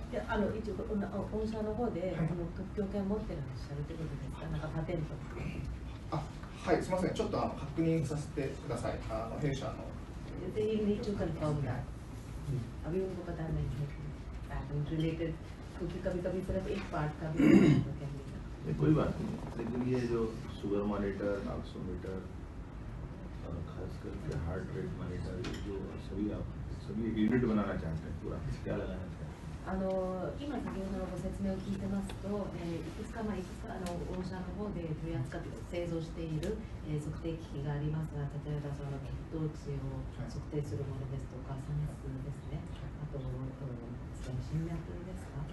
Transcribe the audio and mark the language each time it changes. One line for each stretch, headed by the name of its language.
Japanese: いや一応御社の方で特許権持ってらっしゃるということですか、なんかパテント。はい、すみません、ちょっと確認させてください。弊社の。
English: You need to confirm that.
Hindi: अभी उनको पता नहीं है पैटर्न रिलेटेड, क्योंकि कभी-कभी सिर्फ एक पार्ट का भी ये कोई बात नहीं, लेकिन ये जो शुगर मॉनिटर, ऑक्सीमीटर और खास करके हार्ट रेट मॉनिटर, जो सभी यूनिट बनाना चाहते हैं, पूरा क्या लगाना चाहते हैं?
Japanese: 今先ほどのご説明を聞いてますと、いくつか御社の方で取り扱って製造している、測定機器がありますが、例えばその血糖値を測定するものですとか、酸素ですね、あと心脈ですか、